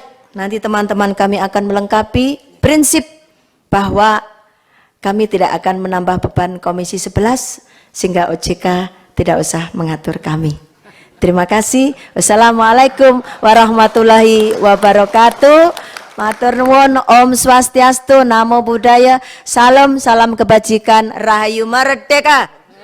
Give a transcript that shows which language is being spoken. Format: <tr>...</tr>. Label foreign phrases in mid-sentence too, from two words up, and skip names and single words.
<id>Nanti teman-teman kami akan melengkapi prinsip bahwa kami tidak akan menambah beban Komisi 11 sehingga OJK tidak usah mengatur kami. Terima kasih.</id> <ar>والسلام عليكم ورحمة الله وبركاته.</ar> <jv>Matur nuwun,</jv> <ban>Om Swastiastu,</ban> <pi>Namo Buddhaya,</pi> <id>salam kebajikan, Rahayu Merdeka.</id>